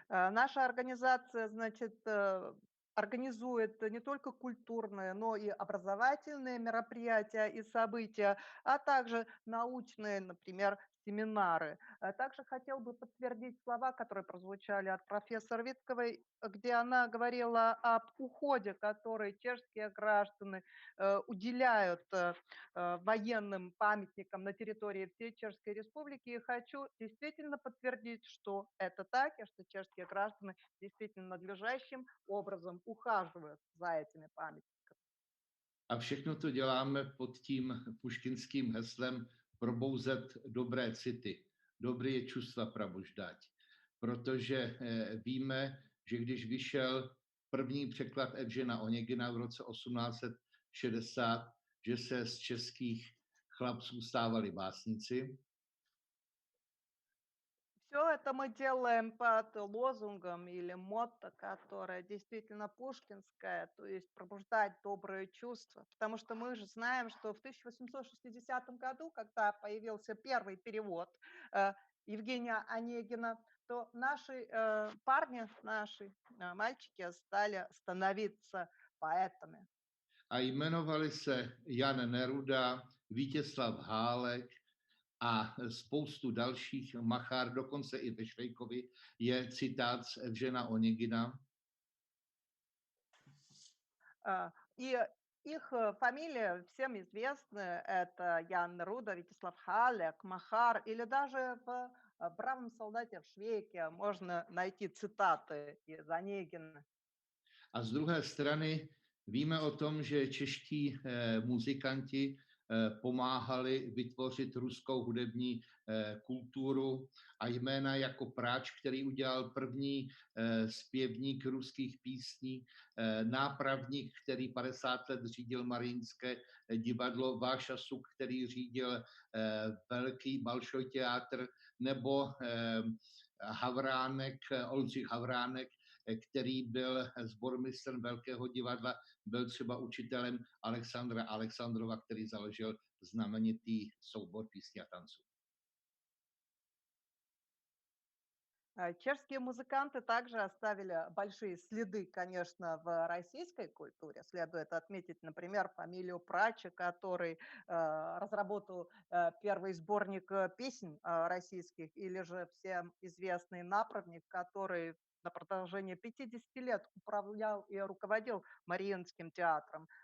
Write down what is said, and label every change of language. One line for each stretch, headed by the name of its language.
Russian: Наша организация, значит, организует не только культурные, но и образовательные мероприятия и события, а также научные, например, семинары. Также хотел бы подтвердить слова, которые прозвучали от профессора Вицковой, где она говорила об уходе, который чешские граждане уделяют военным памятникам на территории всей Чешской Республики. И хочу действительно подтвердить, что это так, и что чешские граждане действительно надлежащим образом ухаживают за этими памятниками.
Czech: A všechno to děláme pod tím puškinským heslem probouzet dobré city,
Russian: dobré čustva pробуждать.
Czech: Protože víme, že když vyšel první překlad Evžena Onegina v roce 1860, že se z českých chlapců stávali básníci.
Russian: Все это мы делаем под лозунгом или мотто, которое действительно пушкинское, то есть пробуждать добрые чувства. Потому что мы же знаем, что в 1860 году, когда появился первый перевод Евгения Онегина, то наши парни, наши мальчики стали становиться поэтами.
Czech: A jmenovali se Jan Neruda, Vítězslav Hálek a spoustu dalších, Machár, dokonce i ve Švejkovi je citát z Evžena Onegina.
Russian: И их фамилии всем известны. Это Ян Неруда, Вячеслав Халек, Махар, или даже в «Бравом солдате» в Швейке можно найти цитаты из Онегина.
Czech: A z druhé strany víme o tom, že čeští muzikanti pomáhali vytvořit ruskou hudební kulturu a jména jako Práč, který udělal první zpěvník ruských písní, Nápravník, který 50 let řídil Mariinské divadlo, Váša Suk, který řídil velký Balšoj teátr, nebo Havránek, Oldřich Havránek, který byl sbormistrem Velkého divadla, byl třeba učitelem Alexandra Alexandrova, který založil znamenitý soubor písní a tanců.
Russian: Чешские музыканты также оставили большие следы, конечно, в российской культуре. Следует отметить, например, фамилию Прача, который разработал первый сборник песен российских, или же всем известный Направник, который на протяжении 50 лет управлял и руководил Мариинским театром.